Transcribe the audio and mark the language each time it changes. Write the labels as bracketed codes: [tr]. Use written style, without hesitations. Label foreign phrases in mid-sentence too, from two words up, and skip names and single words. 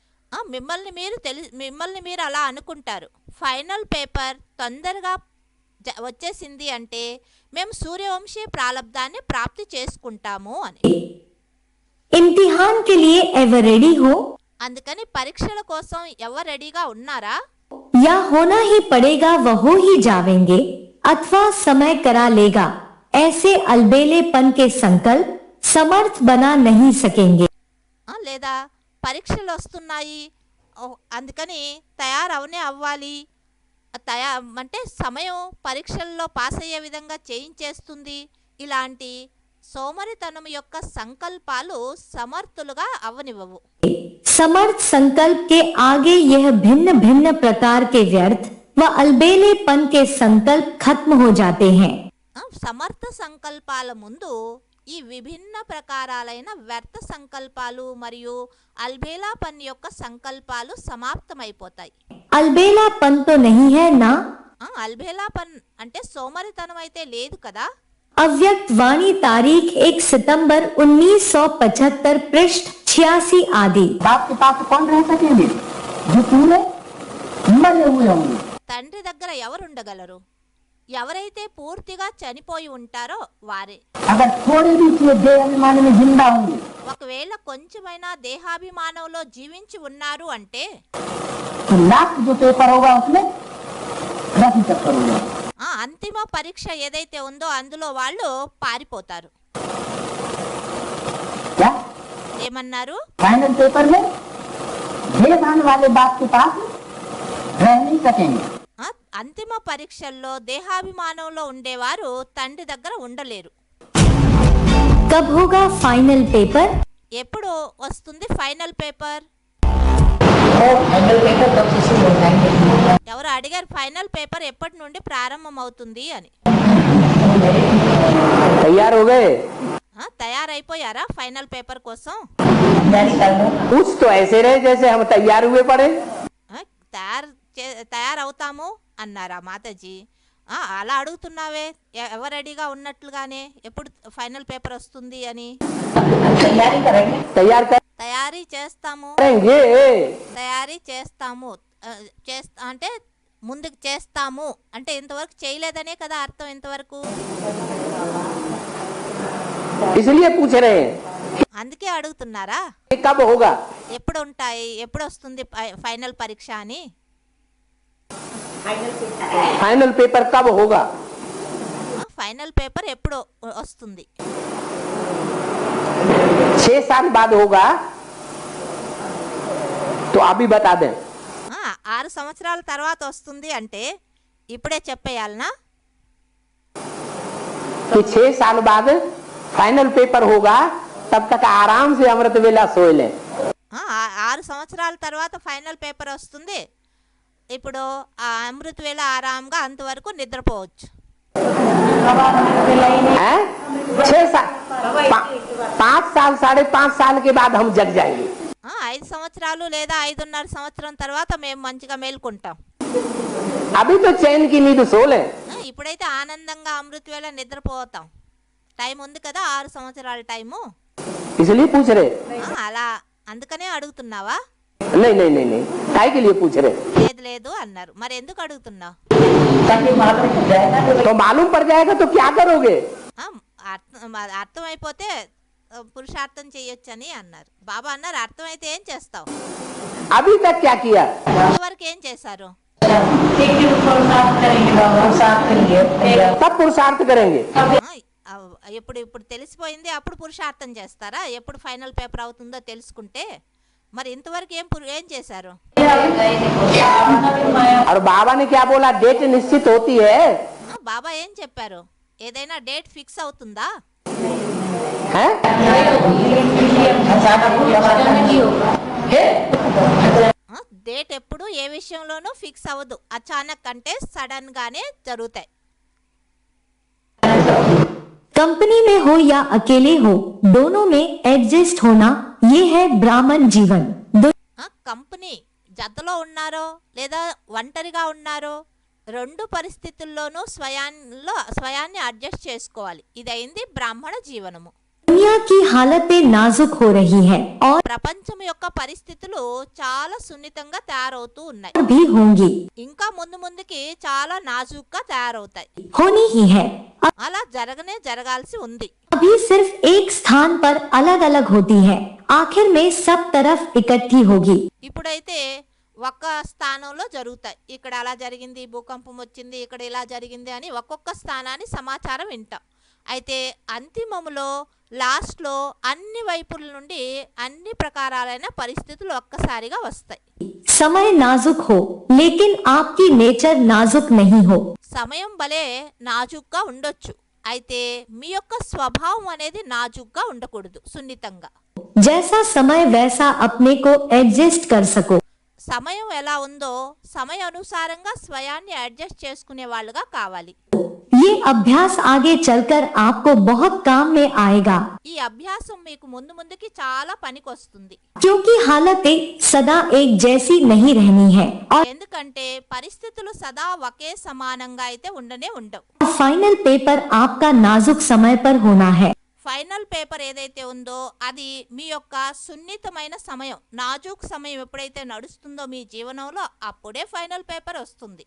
[te] మిమ్మల్ని మీరు అలా అనుకుంటారు. [en] final paper [te] తొందరగా వచ్చేసింది అంటే మేము సూర్యవంశీ ప్రారబ్ధాన్ని ప్రాప్తి చేసుకుంటాము అని. [hi] इम्तिहान के लिए [en] ever ready [hi] हो. [te] అందుకని పరీక్షల కోసం ఎవరు రెడీగా ఉన్నారా? [hi] या होना ही पड़ेगा वह हो ही जावेंगे अथवा समय करा लेगा, ऐसे अलबेलेपन के संकल्प समर्थ बना नहीं सकेंगे. [te] లేదా పరీక్షలు వస్తున్నాయి అందుకని తయారవనే అవ్వాలి, అంటే సమయం పరీక్షల్లో పాస్ అయ్యే విధంగా చేయించేస్తుంది. ఇలాంటి సోమరితనం యొక్క సంకల్పాలు సమర్థులుగా అవనివ్వవు. [hi] समर्थ संकल्प के आगे यह भिन्न भिन्न प्रकार के व्यर्थ व अलबेलेपन के संकल्प खत्म हो जाते हैं. [te] సమర్థ సంకల్పాల ముందు ఈ విభిన్న ప్రకారాలైన వ్యర్థ సంకల్పాలు మరియు అల్బేలాపన్ యొక్క సంకల్పాలు సమాప్తమైపోతాయి. [hi] अलबेलापन तो नहीं है ना? [te] అల్బేలాపన్ అంటే సోమరితనం అయితే లేదు కదా. [hi] अव्यक्त वाणी तारीख 1 सितंबर 1975 पृष्ठ 86 आदि. बाप के पास कौन रह सकेंगे जो पूरे मरे हुए होंगे. [te] తండ్రి దగ్గర ఎవరు ఉండగలరు? ఎవరైతే పూర్తిగా చనిపోయి ఉంటారో వారే. [hi] अगर थोड़े भी देहाभिमान में जिंदा होंगे, [te] ఒకవేళ కొంచెమైనా దేహాభిమానంలో జీవించి ఉన్నారు అంటే [hi] तो लास्ट जो पेपर होगा उसमें रफी चक्कर होगा. [te] అంతిమ పరీక్ష ఏదైతే ఉందో అందులో వాళ్ళు పారిపోతారు. [hi] क्या [te] ఏమన్నారు? [en] final paper [hi] में देहान वाले बाप के पास रह नहीं सकेंगे. [te] అంతిమ పరీక్షల్లో దేహాభిమానంలో ఉండేవారు తండ్రి దగ్గర ఉండలేరు. [hi] कब होगा [en] final paper? [te] ఎప్పుడు వస్తుంది [en] final paper? final paper [hi] कब से शुरू हो जाएंगे? [te] ఎవరు అడిగారు [en] final paper [te] ఎప్పటి నుండి ప్రారంభం అవుతుంది అని? [hi] तैयार हो गए? [te] తయారైపోయారా [en] final paper [te] కోసం? [hi] कुछ तो ऐसे रहे जैसे हम तैयार हुए पड़े। [te] తయారవుతాము అన్నారా మాతాజీ? అలా అడుగుతున్నావే ఎవరు రెడీగా ఉన్నట్లుగానే, ఎప్పుడు [en] final paper [te] వస్తుంది అని. తయారీ చేస్తాము తయారీ చేస్తాము అంటే ముందుకు చేస్తాము అంటే ఇంతవరకు చేయలేదనే కదా అర్థం. ఇంతవరకు [hi] इसलिए पूछ रहे हैं [te] అందుకే అడుగుతున్నారా [hi] कब होगा, [te] ఎప్పుడు ఉంటాయి, ఎప్పుడు వస్తుంది ఫైనల్ పరీక్ష అని. [en] final paper [hi] कब होगा। [en] final paper [te] ఎప్పుడు వస్తుంది? [hi] 6 साल बाद होगा तो अभी बता दें। [te] 6 సంవత్సరాల తర్వాత వస్తుంది అంటే ఇప్పుడే చెప్పేయాలనా? [hi] कि 6 साल बाद [en] final paper [hi] होगा, तब तक आराम से अमृत वेला सोए लें। [te] 6 సంవత్సరాల తర్వాత [en] final paper [te] వస్తుంది, ఇప్పుడు ఆ అమృత వేళ ఆరాంగా అంతవరకు నిద్రపోవచ్చు. [hi] 6 साल 5 साल 5.5 साल के बाद हम जग जाएंगे। [te] 5 సంవత్సరాలు లేదా 5.5 సంవత్సరం తర్వాత మేము మంచిగా మేల్కొంటాం. [hi] अभी तो चैन की नींद सो लें। [te] ఇప్పుడైతే ఆనందంగా అమృత వేళ నిద్రపోతాం. టైం ఉంది కదా 6 సంవత్సరాల టైము. [hi] इसलिए पूछ रहे। [te] అలా అందుకనే అడుగుతున్నావా? [hi] नहीं नहीं नहीं नहीं, काय के लिए पूछ रहे? [te] లేదు లేదు అన్నారు. మరి ఎందుకు అడుగుతున్నావు? [hi] तो मालूम पड़ जाएगा तो क्या करोगे। [te] అర్థమైపోతే పురుషార్థం చేయొచ్చని అన్నారు. బాబా అన్నారు అర్థమైతే ఏం చేస్తావు? [hi] अभी तक क्या किया, [te] ఇంతవరకు ఏం చేశారు? [hi] सब पुरुषार्थ करेंगे। [te] ఇప్పుడు తెలిసిపోయింది, అప్పుడు పురుషార్థం చేస్తారా? ఎప్పుడు [en] final paper [te] అవుతుందో తెలుసుకుంటే. మరి ఇంతవరకు ఏం చేశారు? [hi] और बाबा ने क्या बोला, डेट निश्चित होती है। [te] బాబా ఏం చెప్పారు? ఏదైనా [en] date fix [te] అవుతుందా? డేట్ ఎప్పుడు ఏ విషయంలోనూ ఫిక్స్ అవ్వదు. అచానక్ అంటే సడన్ గానే జరుగుతాయి. [hi] कंपनी में हो या अकेले हो, दोनों में एडजस्ट होना, ये है ब्राह्मण जीवन। [te] కంపెనీ జతలో ఉన్నారో లేదా ఒంటరిగా ఉన్నారో, 2 పరిస్థితుల్లోనూ స్వయాన్ని అడ్జస్ట్ చేసుకోవాలి. ఇదైంది బ్రాహ్మణ జీవనము. [hi] दुनिया की हालतें नाजुक हो रही है और [te] ప్రపంచం యొక్క పరిస్థితులు చాలా సున్నితంగా తయారవుతూ ఉన్నాయి, [hi] भी होंगी, [te] ఇంకా ముందుకి చాలా నాజుగ్గా తయారవుతాయి. [hi] होनी ही है। [te] అలా జరగాల్సి ఉంది. [hi] अभी सिर्फ एक स्थान पर अलग अलग होती है, आखिर में सब तरफ इकट्ठी होगी। [te] ఇప్పుడైతే ఒక్క స్థానంలో జరుగుతాయి. ఇక్కడ అలా జరిగింది, భూకంపం వచ్చింది, ఇక్కడ ఇలా జరిగింది అని ఒక్కొక్క స్థానాన్ని సమాచారం వింటాం. అయితే అంతిమములో లాస్ట్లో అన్ని వైపుల నుండి అన్ని ప్రకారాలైన పరిస్థితులు ఒక్కసారిగా వస్తాయి. [hi] समय नाजुक हो लेकिन आपकी नेचर नाजुक नहीं हो। [te] సమయం భలే నాజుగ్గా ఉండొచ్చు, అయితే మీ యొక్క స్వభావం అనేది నాజుగ్గా ఉండకూడదు, సున్నితంగా. [hi] जैसा समय वैसा अपने को एडजस्ट कर सको। [te] సమయం ఎలా ఉందో సమయ అనుసారంగా స్వయాన్ని అడ్జస్ట్ చేసుకునే వాళ్ళుగా కావాలి. [hi] ये अभ्यास आगे चलकर आपको बहुत काम में आएगा, [te] ఈ అభ్యాసం మీకు ముందుకి చాలా పనికొస్తుంది. [hi] क्योंकि हालतें सदा एक जैसी नहीं रहनी है और [te] ఎందుకంటే పరిస్థితులు సదా ఒకే సమానంగా అయితే ఉండవు. [en] final paper [hi] आपका नाजुक समय पर होना है। [en] final paper [te] ఏదైతే ఉందో అది మీ యొక్క సున్నితమైన సమయం, నాజూక్ సమయం ఎప్పుడైతే నడుస్తుందో మీ జీవనంలో, అప్పుడే [en] final paper [te] వస్తుంది.